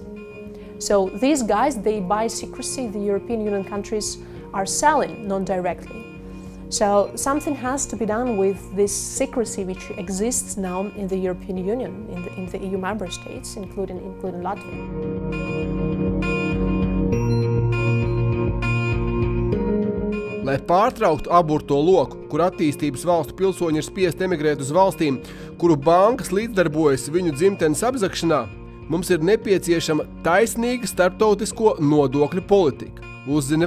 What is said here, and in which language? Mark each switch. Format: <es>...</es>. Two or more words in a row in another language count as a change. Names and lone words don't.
<en>So these guys, they buy secrecy. The European Union countries are selling non-directly. So something has to be done with this secrecy which exists now in the European Union, in the EU member states, including Latvia.</en> <lv>Lai pārtrauktu aburto loku, kur attīstības valstu pilsoņi ir spiest emigrēt uz valstīm, kuru bankas līdzdarbojas viņu dzimtenes apzagšanā, mums ir nepieciešama taisnīga starptautisko nodokļu politika.</lv>